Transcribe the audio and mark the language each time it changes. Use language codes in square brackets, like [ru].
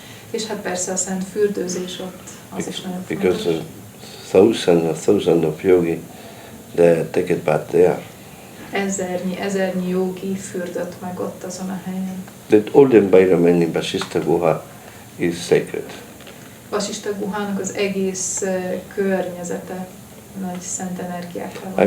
[hu] És hát persze a szent fürdőzés ott, az is nagyon [en] because [hu] fontos. [en] thousands of yogi, they take a bath there. [hu] Ezernyi jogi fürdött meg ott azon a helyen. [en] That all the environment in Vasista Guha is sacred. [hu] Vasista Guhának az egész környezete nagy szent energiákkal van.